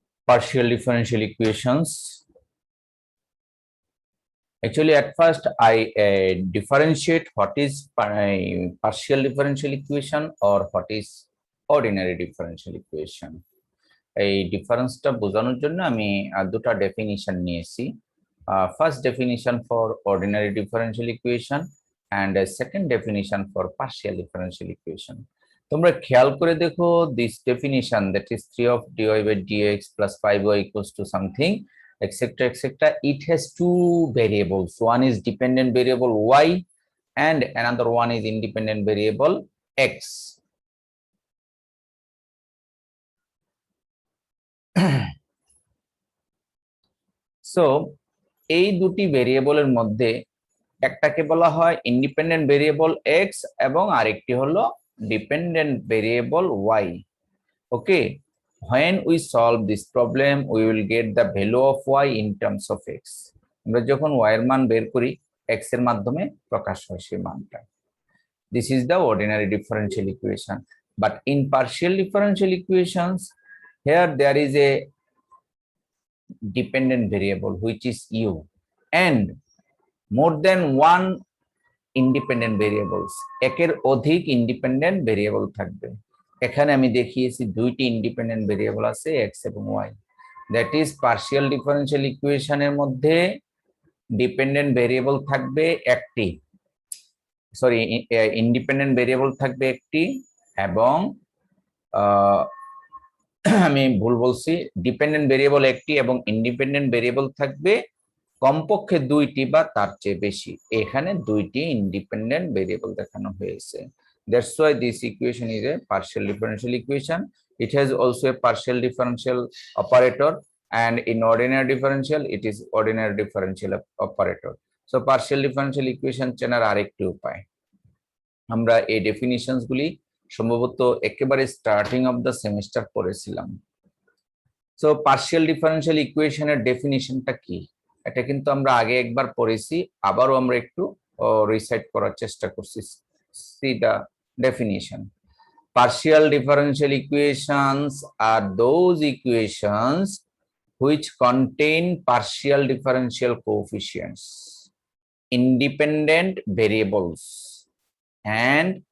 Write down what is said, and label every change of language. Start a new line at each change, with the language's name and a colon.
English: Partial differential equations. Actually, at first I differentiate what is partial differential equation or what is ordinary differential equation.
Bangla: এই ডিফারেন্সটা বোঝানোর জন্য আমি দুটো definition নিয়েছি।
English: First definition for ordinary differential equation and second definition for partial differential equation.
Bangla: তোমরা খেয়াল করে দেখো,
English: This definition that is 3 of dy by dx plus 5y equals to something etc etc, it has two variables. One is dependent variable y and another one is independent variable x.
Bangla: So এই দুটি ভেরিয়েবলের মধ্যে একটাকে বলা হয় independent variable x এবং আরেকটি হলো dependent variable Y.
English: Okay, when we solve this problem we will get the value of y in terms of x.
Bangla: আমরা যখন y এর মান বের করি x এর মাধ্যমে প্রকাশ হয় সেই মানটা।
English: This is the ordinary differential equation, but in partial differential equations here there is a dependent variable which is u and more than one independent variables,
Bangla: একের অধিক ইন্ডিপেন্ডেন্ট ভেরিয়েবল থাকবে। এখানে আমি দেখিয়েছি দুইটি ইন্ডিপেন্ডেন্ট ভেরিয়েবল আছে x এবং y। That is partial differential ইকুয়েশনের মধ্যে ডিপেন্ডেন্ট ভেরিয়েবল থাকবে একটি, সরি ইন্ডিপেন্ডেন্ট ভেরিয়েবল থাকবে একটি এবং আমি ভুল বলছি, ডিপেন্ডেন্ট ভেরিয়েবল একটি এবং ইন্ডিপেন্ডেন্ট ভেরিয়েবল থাকবে কমপক্ষে দুইটি বা তার চেয়ে বেশি। এখানে দুইটি ইন্ডিপেন্ডেন্ট ভেরিয়েবল দেখানো হয়েছে।
English: That's why this equation is a partial differential equation. It has also a partial differential operator, and in ordinary differential it is ordinary differential operator. So partial differential equation
Bangla: চেনার আরেকটি উপায়, আমরা এই ডেফিনিশনস গুলি সম্ভবত একেবারে স্টার্টিং অফ দ্য সেমিস্টার পড়েছিলাম। So partial differential ইকুয়েশনের ডেফিনিশনটা কি, এটা কিন্তু আমরা আগে একবার পড়েছি, আবারও আমরা একটু রিসাইট করার চেষ্টা করছি।
English: See the definition. Partial differential equations are those equations which contain partial differential coefficients, independent variables and